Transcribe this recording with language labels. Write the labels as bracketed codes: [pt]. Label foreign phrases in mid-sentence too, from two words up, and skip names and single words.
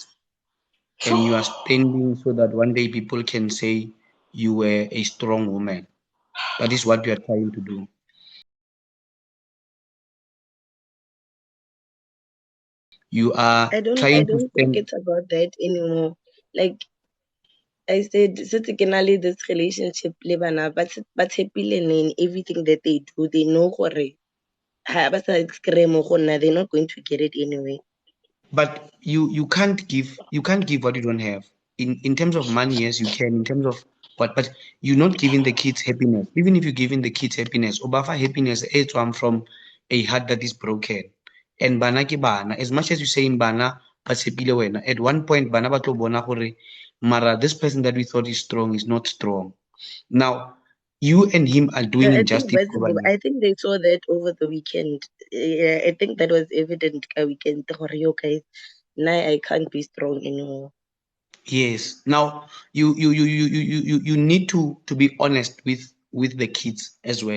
[en] And you are standing so that one day people can say you were a strong woman. That is what you are trying to do. You are I don't trying to think stand. it's about that anymore. Like I said, since this relationship [tn] le bana ba tshepile [en] in everything that they do. They know [tn] gore ha ba sa kry mo go nna, [en] they're not going to get it anyway. But you can't give what you don't have. In terms of money, yes, you can. In terms of what, but you're not giving the kids happiness. Even if you're giving the kids happiness, obafa happiness it's one from a heart that is broken. [tn] And bana ke bana, [en] as much as you say in bana, at one point [tn] bana ba tlo bona gore mara [en] this person that we thought is strong is not strong. Now you and him are doing injustice. I think they saw that over the weekend. I think that was evident weekend. Guys, now I can't be strong anymore. Yes. Now you need to be honest with the kids as well.